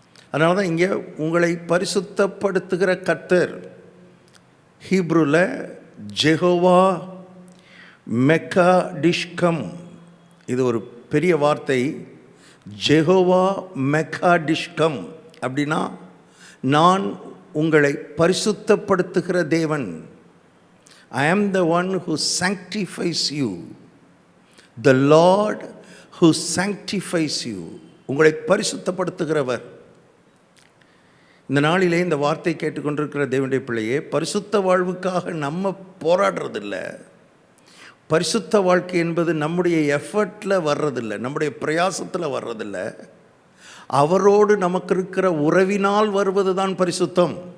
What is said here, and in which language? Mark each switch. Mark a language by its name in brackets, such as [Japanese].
[Tamil] அதனால தான் இங்கே உங்களை பரிசுத்தப்படுத்துகிற கர்த்தர், ஹீப்ருவில் ஜெகோவா மெக்காடிஷ்கம், இது ஒரு பெரிய வார்த்தை. ஜெகோவா மெக்காடிஷ்கம் அப்படின்னா, நான் உங்களை பரிசுத்தப்படுத்துகிற தேவன். [English] I am the one who sanctifies you, the Lord who sanctifies you. [Tamil] உங்களை பரிசுத்தப்படுத்துகிறவர். இந்த நாளிலே இந்த வார்த்தை கேட்டுக்கொண்டிருக்கிற தேவனுடைய பிள்ளையே, பரிசுத்த வாழ்வுக்காக நம்ம போராடுறதில்லை. பரிசுத்த வாழ்க்கை என்பது நம்முடைய எஃபர்ட்டில் வர்றதில்லை, நம்முடைய பிரயாசத்தில் வர்றதில்லை. அவரோடு நமக்கு இருக்கிற உறவினால் வருவது தான் பரிசுத்தம்.